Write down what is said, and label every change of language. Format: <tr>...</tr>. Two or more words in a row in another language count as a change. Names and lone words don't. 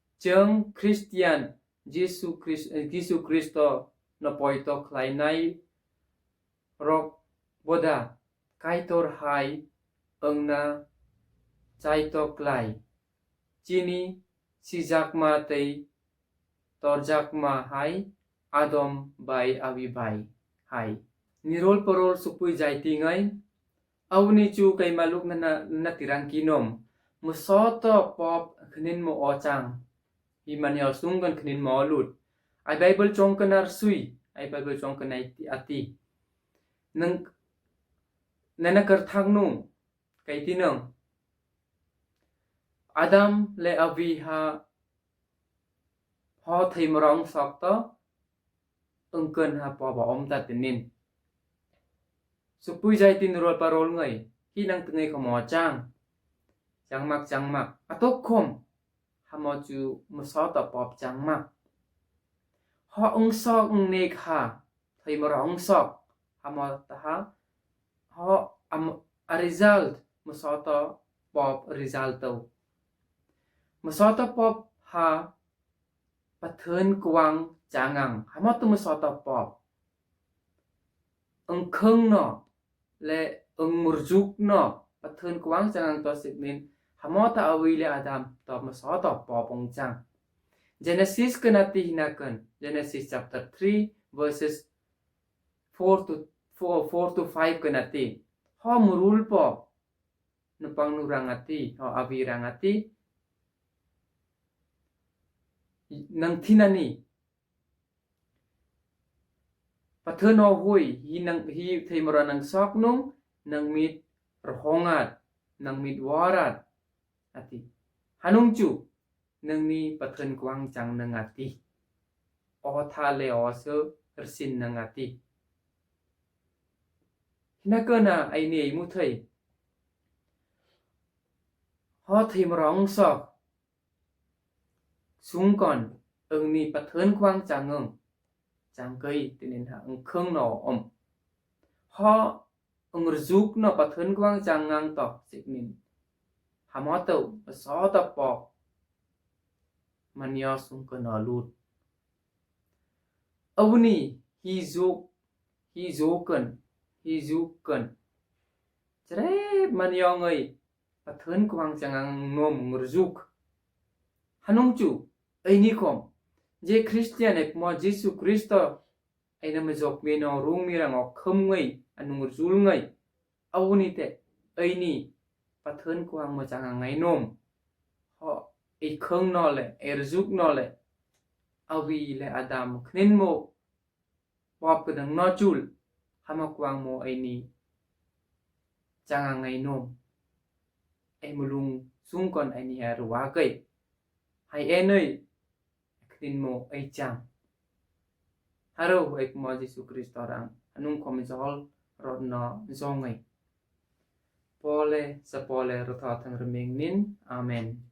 <anm>Jeng Christian Giêsu Kristo na poito khlai nai rok boda kai tor hai eng na chai to klai chini si jakma tei tor jakma hai Adam bai awi bai hai nirol porol supui jai tingai awni chu kai maluk na tirang kinom musoto pop khnin mo ochang hi manyal sung kan khnin mo lut ai bible chong kanar sui ai bible chong kanai ati nang nana kar thang nu kai tinang Adam le avi ha ho theimrong sok to ungken ha po ba om ta tinin supui jai tin rol parol ngai hi nang tengai khomo changmak atok khom hamo chu muso ta pop changmak ho ung sok ung ne kha theimrong sok hamo ta ha ho</anm> <en>a result</en> <anm>muso ta pop result to muso ta pop ha pathön kwang changang hamo tu muso ta pop ung khung no le ung murjuk no pathön kwang changang to sikmin hamo ta awi le Adam to muso ta pop ung chang Genesis kanati hinakan Genesis</anm> <en>chapter 3 verses 4 to 5</en> <anm>kanati ho murul po nupang nurangati ho awi rangati nang thinani pathön ho hui hi theimra nang sok nung nang mit rohongat nang mit warat ati hanung chu nang ni pathön kwang chang nang ati o tha le o se rsin nang ati hinakana ai nei mu thei ho theimrong sok sung kon ung ni pathön kwang changeng chang kai tinin ha ung khung no om ho ung rjuk no pathön kwang changang to sikmin hamo to so ta pok manya sung kon alut awni hi zukan chre manya ngai pathön kwang changang nom rjuk hanung chu ai ni khom je Christian ek mo Jesu Kristo ai na majok me no rung mi rang ok khum ngai anung rjul ngai awni te ai ni pathön kwang mo chang ngai nom ho e khung no le e rjuk no le awi le Adam khnin mo pop kadang no chul hama kwang mo ai ni chang ngai nom ai mulung sung kon ai ni ha ruwa kai hai enoi khnin mo ai chang haro ek mo Jesu Kristo rang anung khom jol rod no zongai pole sa pole ro tha thang remeng nin amen</anm>